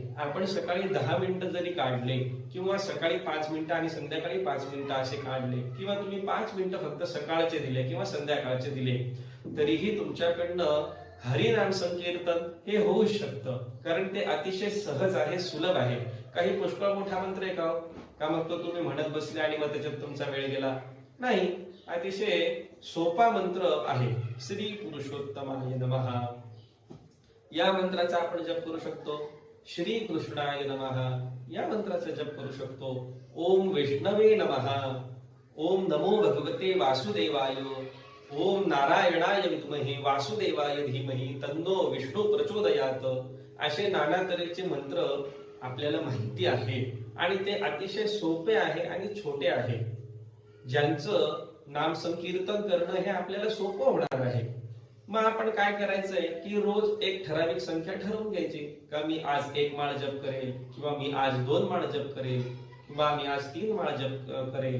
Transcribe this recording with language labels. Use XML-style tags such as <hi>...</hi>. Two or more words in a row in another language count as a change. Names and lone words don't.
<mr>आपण सकाळी 10 मिनिटं जरी काढले किंवा सकाळी 5 मिनिटं आणि संध्याकाळी 5 मिनिटं असे काढले किंवा तुम्ही 5 मिनिटं फक्त सकाळचे दिले किंवा संध्याकाळचे दिले तरीही तुमच्याकडनं हरिनाम संकीर्तन हे होऊ शकतं. कारण ते अतिशय सहज आहे, सुलभ आहे. काही पुष्कळ मोठा मंत्र आहे का मग तो तुम्ही म्हणत बसले आणि मग त्याच्यात तुमचा वेळ गेला? नाही, अतिशय सोपा मंत्र आहे.</mr> <sa>श्री पुरुषोत्तमाय नमः</sa> <mr>या मंत्राचा आपण जप करू शकतो.</mr> <sa>श्री कृष्णाय नमः</sa> <mr>या मंत्राचा जप करू शकतो.</mr> <sa>ओम वैष्णवे नमः, ओम नमो भगवते वासुदेवाय, ओम नारायणाय विद्महे वासुदेवाय धीमहि तन्नो विष्णू प्रचोदयात.</sa> <mr>असे नाना तऱ्हेचे मंत्र आपल्याला माहिती आहे आणि ते अतिशय सोपे आहे आणि छोटे आहे. ज्यांचं नाम संकीर्तन करणं हे आपल्याला सोपं होणार आहे. मग आपण काय करायचंय की रोज एक ठराविक संख्या ठरवून घ्यायची का मी आज 1 माळ जप करेल, किंवा मी आज 2 माळ जप करेल, किंवा मी आज 3 माळ जप करेल.</mr>